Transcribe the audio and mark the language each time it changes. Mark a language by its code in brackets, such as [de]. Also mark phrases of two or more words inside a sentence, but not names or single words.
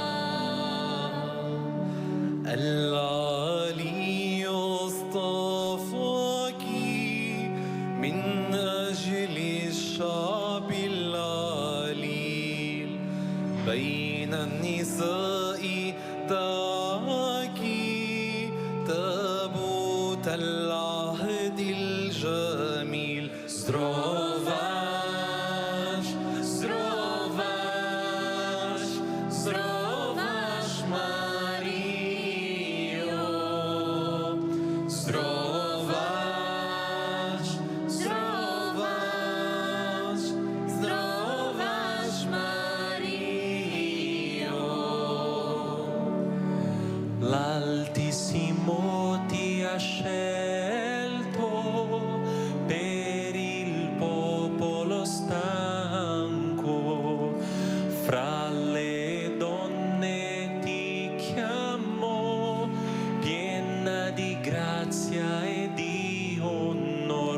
[ar] العلي اصطفاك من أجل الشعب العليل، بين النساء دعاك تابوت العهد الجميل. [pl] Zdrowaś, zdrowaś, zdrowaś Maryjo. Zdrowaś, zdrowaś, zdrowaś Maryjo. [it] L'Altissimo ti ha scelto per il popolo stanco, fra le donne ti chiamo, piena di grazia e di onor.